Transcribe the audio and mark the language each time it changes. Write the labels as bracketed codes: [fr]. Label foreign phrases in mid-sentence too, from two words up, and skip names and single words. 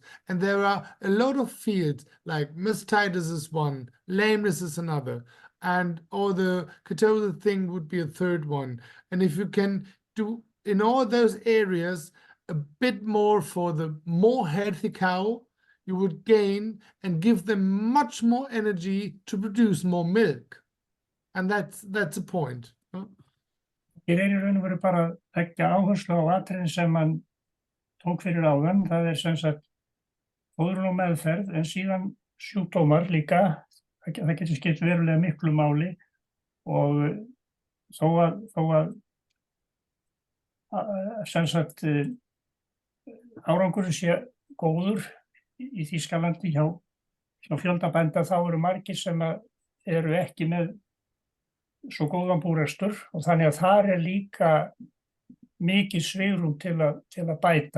[en] And there are a lot of fields, like mastitis is one, lameness is another, or the Katoza thing would be a third one. And if you can do in all those areas a bit more for the more healthy cow, you would gain and give them much more energy to produce more milk. And that's a point. [is] Ég í raun og veru bara að leggja áherslu á atriðin sem hann tók fyrir áðan. Það sem sagt fóðrun og meðferð, en síðan sjúkdómar líka. Það getur skipt verulega miklu máli, og þó að sem sagt árangurinn sé góður í Þýskalandi hjá fjölda bænda, þá eru margir sem eru ekki með svo góðan búrekstur, og þannig að þar líka mikið svigrúm til að bæta.